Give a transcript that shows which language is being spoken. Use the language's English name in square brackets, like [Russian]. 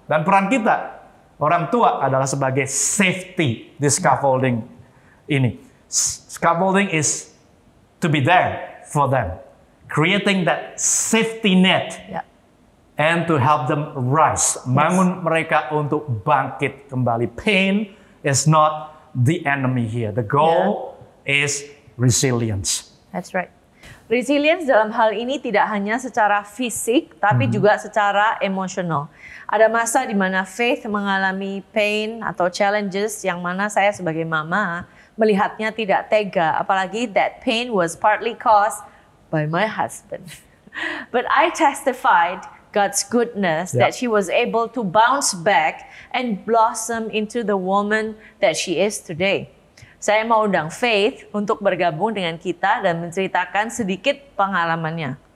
[Indonesian] Dan peran kita, orang tua, adalah sebagai safety di scaffolding ini. [English] Scaffolding is to be there for them. Creating that safety net and to help them rise. [Indonesian] Bangun mereka untuk bangkit kembali. [English] Pain is not the enemy here. The goal is resilience. That's right. [Indonesian] Resilience dalam hal ini tidak hanya secara fisik, tapi juga secara emosional. Ada masa di mana Faith mengalami pain atau challenges yang mana saya sebagai mama melihatnya tidak tega. Apalagi [English] that pain was partly caused by my husband. But I testified God's goodness that she was able to bounce back and blossom into the woman that she is today. [Indonesian] Saya mau undang Faith untuk bergabung dengan kita dan menceritakan sedikit pengalamannya.